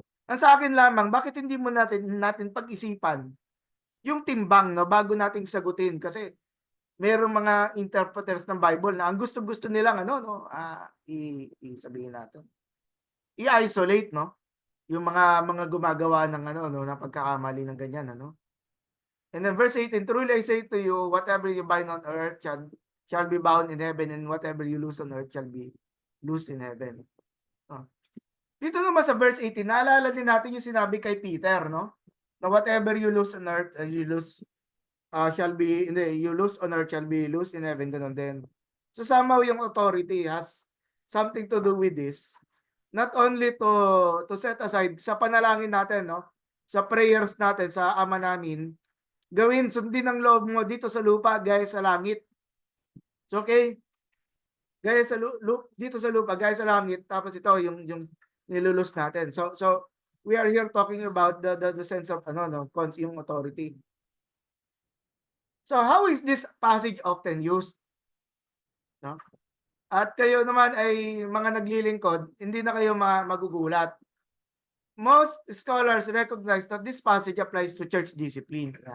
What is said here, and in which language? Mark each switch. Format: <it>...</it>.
<tl>Ang sa akin lamang, bakit hindi mo natin pag-isipan yung timbang, no, bago nating sagutin? Kasi mayroong mga interpreters ng Bible na ang gusto-gusto nilang ano, no, sabihin natin, i-isolate, no, yung mga gumagawa ng ano, no, ng pagkakamali ng ganyan, ano.</tl> <en>And then verse 18, truly I say to you, whatever you bind on earth shall be bound in heaven, and whatever you loose on earth shall be loosed in heaven.</en> <tl>Dito naman sa verse 18, naalala din natin yung sinabi kay Peter, no?</tl> <en>Na whatever you loose on earth, you loose on earth shall be loosed in heaven,</en> <tl>ganun din.</tl> <en>So somehow yung authority has something to do with this. Not only to set aside</en> <tl>sa panalangin natin, no? Sa prayers natin sa Ama namin, gawin, sundin ang loob mo dito sa lupa, gaya sa langit.</tl> <en>So, okay?</en> <tl>gaya sa dito sa lupa, gaya sa langit, tapos ito yung nilulus natin.</tl> <en>So we are here talking about the sense of yung authority. So how is this passage often used? No?</en> <tl>At kayo naman ay mga naglilingkod, hindi na kayo magugulat.</tl> <en>Most scholars recognize that this passage applies to church discipline.</en>